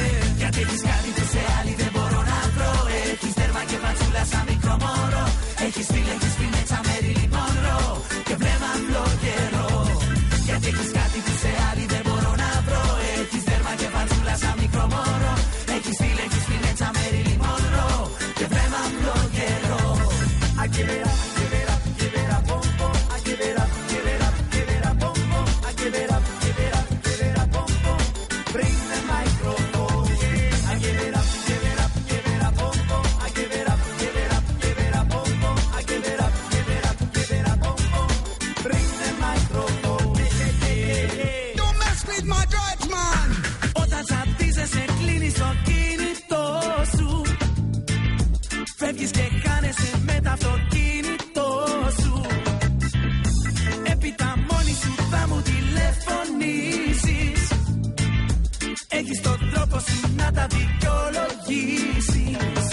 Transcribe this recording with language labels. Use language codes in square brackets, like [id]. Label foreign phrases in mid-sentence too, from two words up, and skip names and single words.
[el] Γιατί έχεις κάτι που σε άλλη δεν μπορώ να βρω. Έχεις τέρμα και πατσούλα σαν μικρό μωρό. Έχεις φίλε, έχεις πινέτσα Marilyn Monroe. Και βλέμμα απλό καιρό. Γιατί έχεις κάτι που σε άλλη δεν μπορώ να βρω. Έχεις τέρμα και πατσούλα σαν μικρό μωρό. Έχεις φίλε, έχεις πινέτσα Marilyn Monroe. Και βλέμμα απλό καιρό. [en] I give it up, give it up, give it up, boom, boom. I give it up, give it up, give it up, boom, boom. I give it up, give it up, give it up, boom, boom. Bring the microphone. I give it up, give it up, give it up, boom, boom. I give it up, give it up, give it up, boom, boom. I give it up, give it up, give it up, boom, boom. Bring the microphone. Don't mess with my drugs, man. [el] Όταν τσατίζεσαι κλείνεις το κινητό σου. Φεύγεις και χάνεσαι με το αυτοκίνητό σου. Έπειτα μόνη σου θα μου τηλεφωνήσεις. Έχεις τον τρόπο σου να τα δικαιολογήσεις.